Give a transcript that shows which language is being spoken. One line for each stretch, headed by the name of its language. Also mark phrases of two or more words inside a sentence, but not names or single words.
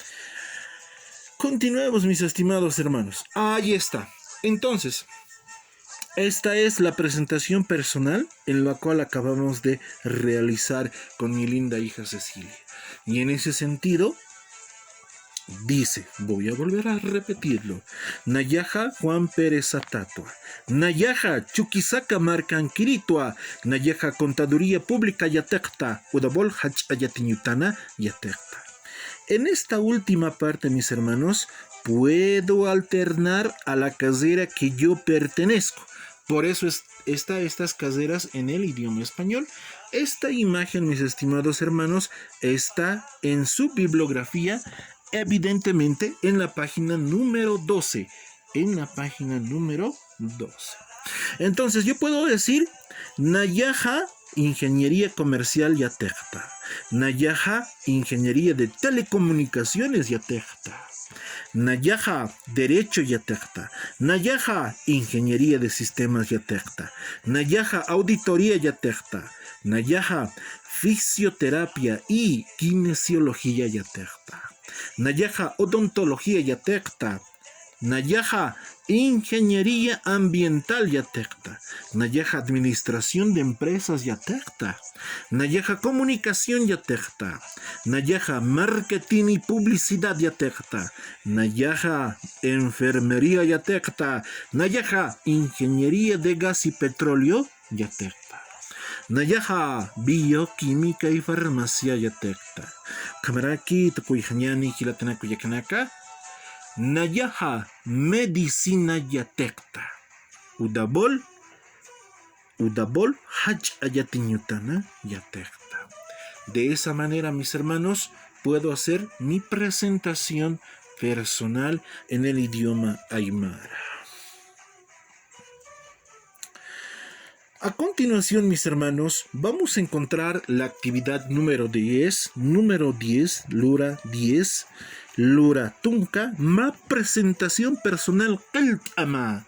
Spanish: Continuemos, mis estimados hermanos. Ahí está. Entonces, esta es la presentación personal en la cual acabamos de realizar con mi linda hija Cecilia. Y en ese sentido, dice, voy a volver a repetirlo.
Aymara: Nayaha Juan Pérez Satatua. Nayaha Chuquisaca Marcanquiritua. Nayaha
Spanish: Contaduría Pública
Aymara: Yatekta. Udabol Hach Ayatiñutana Yatekta.
Spanish: En esta última parte, mis hermanos, puedo alternar a la carrera que yo pertenezco. Por eso estas carreras en el idioma español. Esta imagen, mis estimados hermanos, está en su bibliografía, evidentemente en la página número 12. En la página número 12.
Aymara: Entonces yo puedo decir Nayaha
Spanish: Ingeniería Comercial
Aymara: Yatekta. Nayaha
Spanish: Ingeniería de Telecomunicaciones
Aymara: Yatekta. Nayaha Derecho Yatekta. Nayaha
Spanish: Ingeniería de Sistemas
Aymara: Yatekta. Nayaha Auditoría Yatekta. Nayaha
Spanish: Fisioterapia y Kinesiología
Aymara: Yatekta. Nayaha Odontología Yatekta. Nayaja
Spanish: ingeniería ambiental
Aymara: yatekta. Nayaja
Spanish: administración de empresas
Aymara: yatekta. Nayaja comunicación yatekta. Nayaja
Spanish: marketing y publicidad
Aymara: yatekta. Nayaja enfermería yatekta. Nayaja
Spanish: ingeniería de gas y petróleo
Aymara: yatekta. Nayaja
Spanish: bioquímica y farmacia
Aymara: yatekta. Kamaraki tukuyhanyani kilatanaku yakanaka. Nayaja medicina yatekta. Udabol hach ayatinyutana yatekta.
Spanish: De esa manera, mis hermanos, puedo hacer mi presentación personal en el idioma aymara. A continuación, mis hermanos, vamos a encontrar la actividad número 10,
Aymara: Lura 10, Lura Tunca, ma
Spanish: presentación personal
Aymara: Keltama.